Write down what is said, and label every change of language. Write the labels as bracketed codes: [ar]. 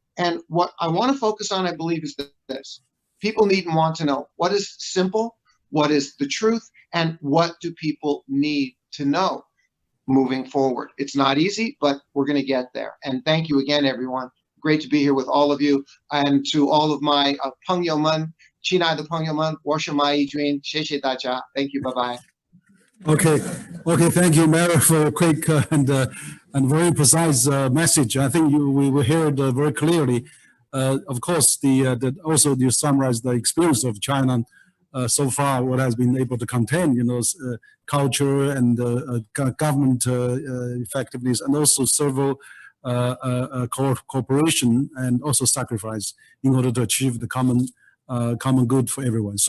[en] And what I want to focus on, I believe, is this. People need and want to know what is simple, what is the truth, and what do people need to know moving forward. It's not easy, but we're going to get there. And thank you again, everyone. Great to be here with all of you. And to all of my [zh] 朋友们, 亲爱的朋友们, 我是马义军, 谢谢大家. [en] Thank you. Bye-bye. Okay, thank you, Mary, for a quick and very precise message. I think we heard very clearly. Of course, also you summarized the experience of China so far, what has been able to contain, culture and government effectiveness, and also several cooperation and also sacrifice in order to achieve the common good for everyone.